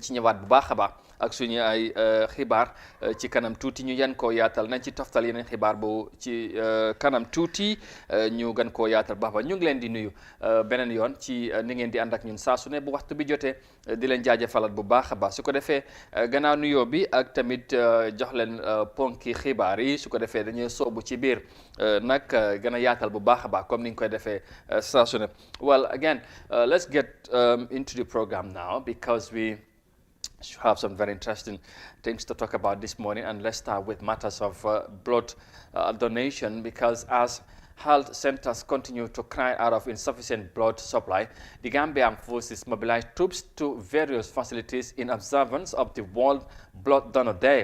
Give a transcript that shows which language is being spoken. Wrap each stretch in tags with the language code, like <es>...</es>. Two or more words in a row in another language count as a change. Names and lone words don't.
<wo>ci ñëwaat bu baax a baax ak suñu ay xibaar ci kanam tuuti ñu yan koo yaatal nañ ci toftal yeneen xibaar boobu ci kanam tuuti ñu gën koo yaatal baax ba ñu ngi leen di nuyu beneen yoon ci ni ngeen di ànd ak ñun saa su ne bu waxtu bi jotee di leen jaajëfalaat bu baax a baax su ko defee gannaaw nuyoo bi ak tamit jox leen ponki xibaar yi su ko defee dañuy soobu ci biir nag gën a yaatal bu baax a baax comme ni ñu koy defee saa su ne.</wo> <en>Well, again, let's get into the program now because we have some very interesting things to talk about this morning, and let's start with matters of blood donation, because as health centers continue to cry out of insufficient blood supply, the Gambia Armed Forces mobilized troops to various facilities in observance of the World Blood Donor Day.</en>